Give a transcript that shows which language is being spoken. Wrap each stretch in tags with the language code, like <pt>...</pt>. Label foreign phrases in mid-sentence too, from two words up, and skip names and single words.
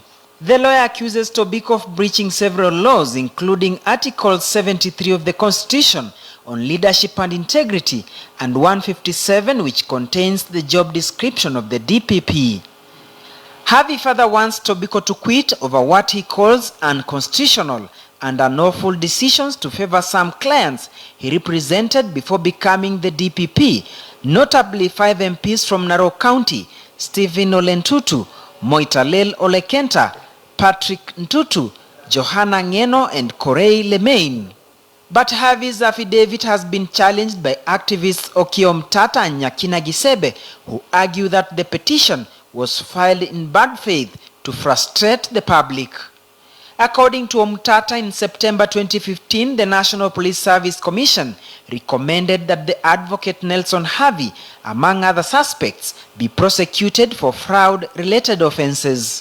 <en>The lawyer accuses Kibaki of breaching several laws, including Article 73 of the Constitution on leadership and integrity and 157, which contains the job description of the DPP. Harvey further wants Kibaki to quit over what he calls unconstitutional and unlawful decisions to favor some clients he represented before becoming the DPP, notably 5 MPs from Narok County, Stephen Ole Ntutu, Moitalel Ole Kenta, Patrick Ntutu, Johanna Ngeno, and Corey Lemaine. But Harvey's affidavit has been challenged by activists Okio Mtata and Nyakina Gisebe, who argue that the petition was filed in bad faith to frustrate the public. According to Mtata, in September 2015, the National Police Service Commission recommended that the advocate Nelson Harvey, among other suspects, be prosecuted for fraud-related offenses.</en>